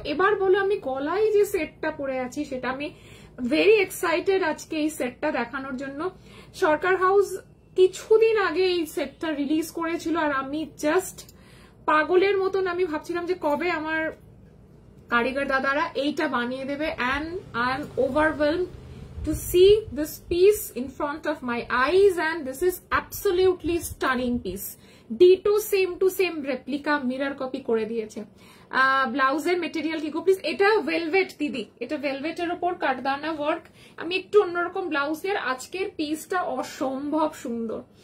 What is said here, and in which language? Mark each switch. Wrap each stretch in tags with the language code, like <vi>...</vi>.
<bn>এবার বলো, আমি গলায় যে সেটটা পরে আছি সেটা আমি</bn> <en>very excited</en> <bn>আজকে এই সেটটা দেখানোর জন্য। সরকার হাউস কিছুদিন আগে এই সেটটা রিলিজ করেছিল, আর আমি জাস্ট পাগলের মতন আমি ভাবছিলাম যে কবে আমার কারিগর দাদারা এইটা বানিয়ে দেবে।</bn> <en>And I am overwhelmed to see this piece in front of my eyes, and this is absolutely stunning piece. Ditto same to same replica mirror copy</en> <bn>করে দিয়েছে। ব্লাউজের মেটেরিয়াল কি গো প্লিজ? এটা ভেলভেট দিদি, এটা ভেলভেটের উপর কাটদানা ওয়ার্ক। আমি একটু অন্যরকম ব্লাউজ এর আজকের পিসটা অসম্ভব সুন্দর।</bn>